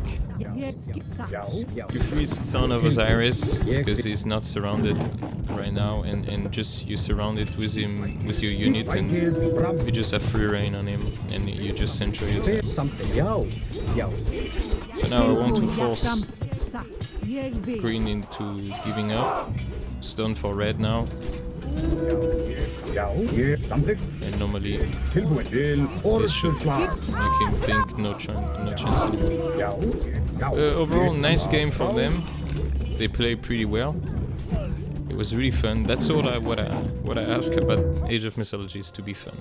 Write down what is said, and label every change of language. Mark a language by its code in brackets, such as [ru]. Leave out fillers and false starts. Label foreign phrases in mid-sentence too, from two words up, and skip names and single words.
[en] You freeze Son of Osiris because he's not surrounded right now, and just you surround it with him, with your unit, and you just have free reign on him, and you just enjoy it. So now I want to force green into giving up. It's done for red now. [is] Já, ég samþykkt. [en] and normally [is] Tilbúin til [en] this should [is] orrustuslag. [en] make him think no chance anymore. [is] Já, já. [en] Overall, nice game from them. They play pretty well. It was really fun. That's all what I ask about Age of Mythology is to be fun.